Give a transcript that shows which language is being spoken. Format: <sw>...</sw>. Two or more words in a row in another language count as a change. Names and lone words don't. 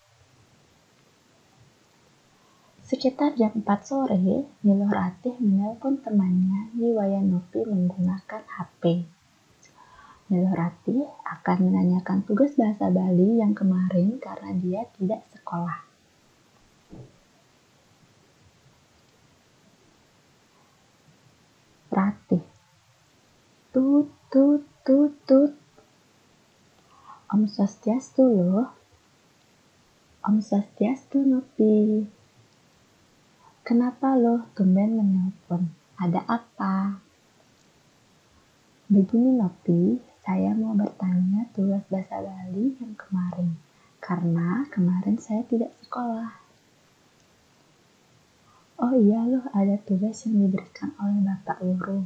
<id>Sekitar jam 4 sore, Niluh Ratih menelpon temannya Niwayan Nopi menggunakan HP. Niluh Ratih akan menanyakan tugas bahasa Bali yang kemarin karena dia tidak sekolah. Ratih. Tut, tut, tut, tut.</id> <ban>Om Swastiastu loh. Om Swastiastu Nopi.</ban> <id>Kenapa loh tumben menelpon? Ada apa? Begini Nopi, saya mau bertanya tugas bahasa Bali yang kemarin. Karena kemarin saya tidak sekolah. Oh iya loh, ada tugas yang diberikan oleh Bapak Guru.</id>